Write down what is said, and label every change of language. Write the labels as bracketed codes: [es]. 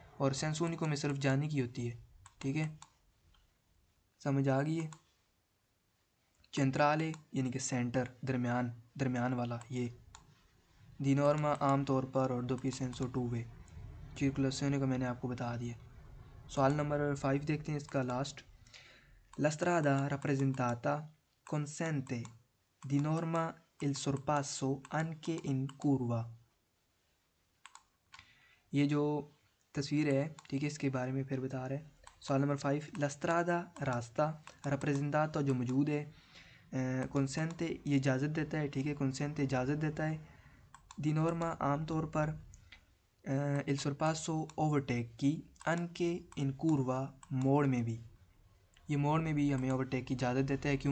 [hi] और [it] सेंसो यूनिको [hi] में सिर्फ जाने की होती है, ठीक है। समझ आ गई है। सेंट्राले यानी कि सेंटर, दरमियान, दरमियान वाला ये। [it] दी नॉर्मा [hi] आमतौर पर और [it] दोपियो सेंसो [hi] टू वे। सर्कुलेशन का मैंने आपको बता दिया। सवाल नंबर 5 देखते हैं इसका last. [it] La strada rappresentata consente di norma il sorpasso anche in curva। [hi] ये जो तस्वीर है, ठीक है, इसके बारे में फिर बता रहे हैं। सवाल नंबर 5, [it] La strada [hi] रास्ता, rappresentata जो मौजूद है, consente ये इजाज़त देता है, ठीक है, consente इजाज़त देता है, [it] di norma [hi] आमतौर पर, [it] il sorpasso [hi] ओवरटेक की, [it] anche in curva [hi] मोड़ में भी, ये मोड़ में भी हमें ओवरटेक की इजाज़त देता है।